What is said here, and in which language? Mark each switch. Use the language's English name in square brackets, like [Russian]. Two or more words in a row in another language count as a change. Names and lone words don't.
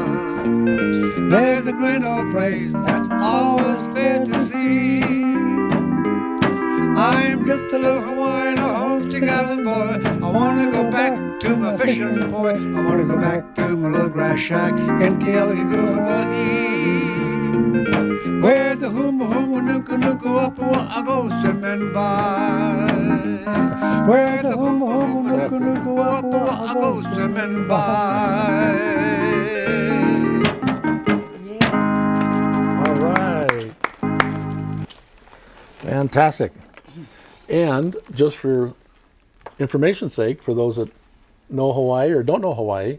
[English] There's a grand old place that's always there to see. I'm just a little Hawaiian, a home-together boy. I wanna go back to my fishing boy. I wanna go back to my little grass shack in Kealakekua, where the [Hawaiian] huma nuku nuku apua [English] I go swimming by. Where the [Hawaiian] huma nuku nuku apua [English] I go swimming by. All right. Fantastic. And just for information's sake, for those that know Hawaii or don't know Hawaii,